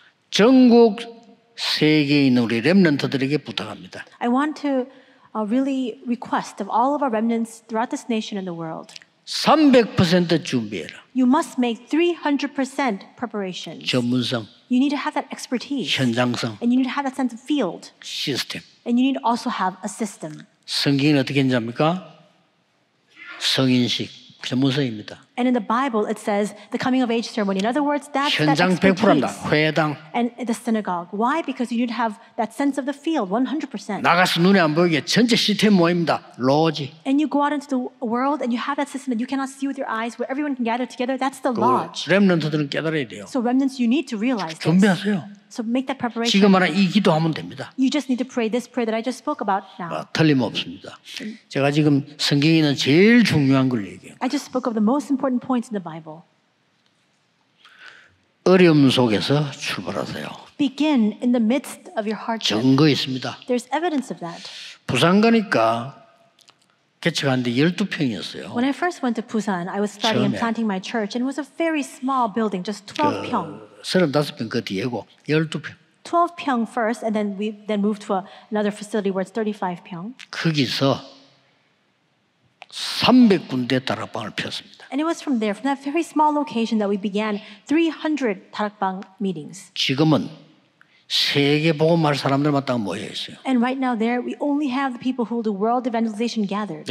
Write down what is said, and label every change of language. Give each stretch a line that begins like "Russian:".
Korean: 전국 세계에 있는 우리 렘넌트들에게 부탁합니다.
English: I want to really request of all of our remnants throughout this nation and the world.
Korean: 300% 준비해라.
English: You must make 300% preparations.
Korean: 전문성,
English: You need to have that expertise.
Korean: 현장성,
English: And you need to have that sense of field.
Korean: 시스템.
English: And you need to also have a system.
Korean: 성경이 어떻게 했는지합니까? 성인식, 전문성입니다.
English: And in the Bible, it says the coming of age ceremony. In other words, that's that
Korean: 현장 100%입니다.
English: expertise.
Korean: 회당.
English: And the synagogue. Why? Because you need to have that sense of the field, 100%.
Korean: 나가서 눈에 안 보이게 전체 시스템 모입니다. 로지.
English: And you go out into the world and you have that system that you cannot see with your eyes where everyone can gather together. That's the lodge.
Korean: 렘넌트들은 깨달아야 돼요.
English: So remnants, you need to realize this.
Korean: 준비하세요.
English: So make that preparation.
Korean: 지금 말한 이 기도하면 됩니다.
English: You just need to pray this prayer that I just spoke about now.
Korean: 틀림없습니다. 제가 지금 성경에 있는 제일 중요한 걸 얘기해요.
English: I just spoke of the most important points in the Bible.
Korean: 어려움 속에서 출발하세요.
English: Begin in the midst of your hardship.
Korean: 증거 있습니다.
English: There's evidence of that.
Korean: 부산 가니까 개척하는데 12평이었어요.
English: When I first went to Busan, I was starting and
Korean: 처음에.
English: planting my church, and it was a very small building, just 12 pyong.
Korean: 35평 그 뒤에고 12평.
English: 12 pyong first, and then we moved to another facility where it's 35 pyong.
Korean: 거기서 300군데 다락방을 폈습니다.
English: And it was from that very small location, that we began 300 다락방 meetings.
Korean: 지금은 세계 복음할 사람들만 딱 모여 있어요.
English: And right now there, we only have the people who do world evangelization gathered.